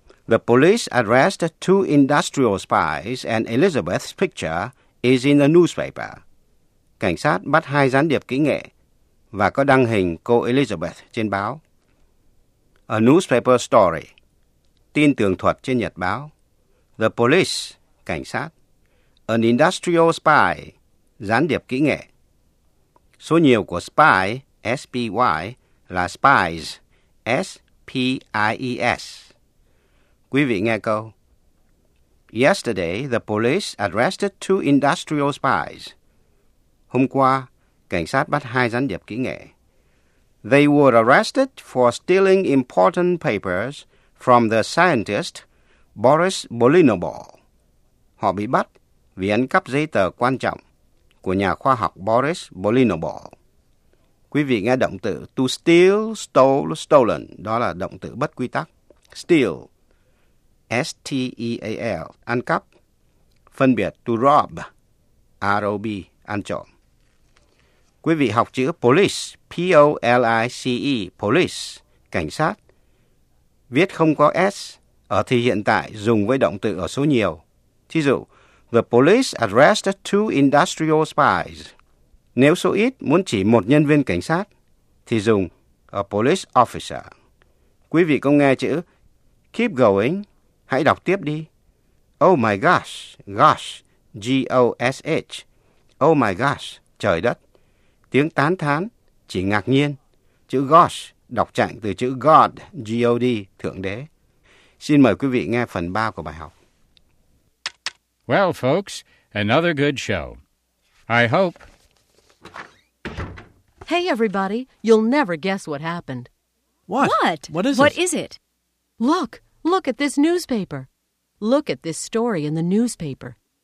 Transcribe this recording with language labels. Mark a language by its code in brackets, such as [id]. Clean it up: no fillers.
[en] The police arrest two industrial spies and Elizabeth's picture is in the newspaper. [vi] Cảnh sát bắt hai gián điệp kỹ nghệ và có đăng hình cô Elizabeth trên báo. [en] A newspaper story, [vi] tin tường thuật trên nhật báo. The police, cảnh sát. [en] An industrial spy, [vi] gián điệp kỹ nghệ. Số nhiều của spy, S-P-Y, là spies, S-P-I-E-S. Quý vị nghe câu. [en] Yesterday, the police arrested two industrial spies. [vi] Hôm qua, cảnh sát bắt hai gián điệp kỹ nghệ. [en] They were arrested for stealing important papers from the scientist Boris Bolinobol. [vi] Họ bị bắt vì ăn cắp giấy tờ quan trọng của nhà khoa học Boris Bolinobol. Quý vị nghe động từ to steal, stole, stolen. Đó là động từ bất quy tắc. Steal, S-T-E-A-L, ăn cắp. Phân biệt to rob, R-O-B, ăn trộm. Quý vị học chữ police, P-O-L-I-C-E, police, cảnh sát. Viết không có S, ở thì hiện tại dùng với động từ ở số nhiều. Thí dụ, [en] the police arrested two industrial spies. [vi] Nếu số ít muốn chỉ một nhân viên cảnh sát, thì dùng [en] a police officer. [vi] Quý vị có nghe chữ keep going, hãy đọc tiếp đi. [en] Oh my gosh, gosh, G-O-S-H. Oh my gosh, [vi] trời đất. Tiếng tán thán, chỉ ngạc nhiên. Chữ gosh, đọc chạy từ chữ God, G-O-D, Thượng Đế. Xin mời quý vị nghe phần 3 của bài học. [en] Well, folks, another good show. I hope. Hey, everybody, you'll never guess what happened. What? What? What is it? What is it? Look, look at this newspaper. Look at this story in the newspaper.